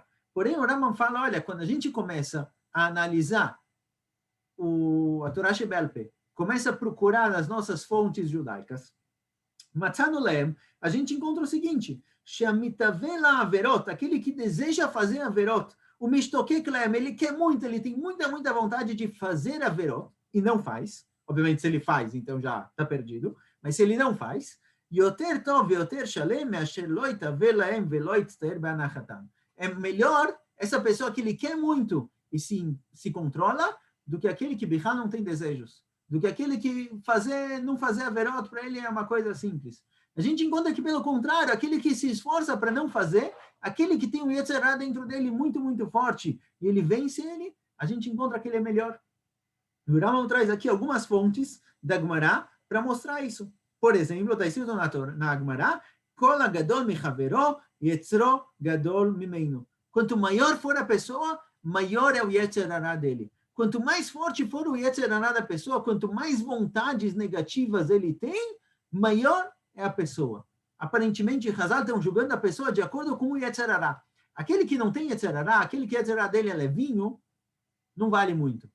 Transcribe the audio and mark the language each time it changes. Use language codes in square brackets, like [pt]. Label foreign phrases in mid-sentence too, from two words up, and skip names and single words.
[pt] Porém, o Rambam fala, olha, quando a gente começa a analisar a Torá Shebel-Peh, começa a procurar nas nossas fontes judaicas, [he] מצאנו להם, [pt] a gente encontra o seguinte, [he] שמתאוה לעבירות, [pt] aquele que deseja fazer Averot, o [he] משתוקק להם, [pt] ele quer muito, ele tem muita vontade de fazer Averot, e não faz, obviamente se ele faz, então já está perdido, mas se ele não faz, [he] יותר טוב יותר שלם אשר לא יתאוה להם ולא יצטער בהנחתם. [pt] É melhor essa pessoa que ele quer muito e se controla, do que aquele que Bichá não tem desejos, do que aquele que não fazer Averot para ele é uma coisa simples. A gente encontra que, pelo contrário, aquele que se esforça para não fazer, aquele que tem o [he] יצר הרע [pt] dentro dele muito, muito forte, e ele vence ele, a gente encontra que ele é melhor. O Rambam traz aqui algumas fontes da Gemara para mostrar isso. Por exemplo, está escrito na Gemara, [he] כל גדול מחבירו יצרו גדול ממנו. [pt] Quanto maior for a pessoa, maior é o [he] יצר הרע [pt] dele. Quanto mais forte for o [he] יצר הרע [pt] da pessoa, quanto mais vontades negativas ele tem, maior é a pessoa. Aparentemente, Hazal estão julgando a pessoa de acordo com o [he] יצר הרע. [pt] Aquele que não tem [he] יצר הרע, [pt] aquele que [he] יצר הרע [pt] dele é levinho, não vale muito.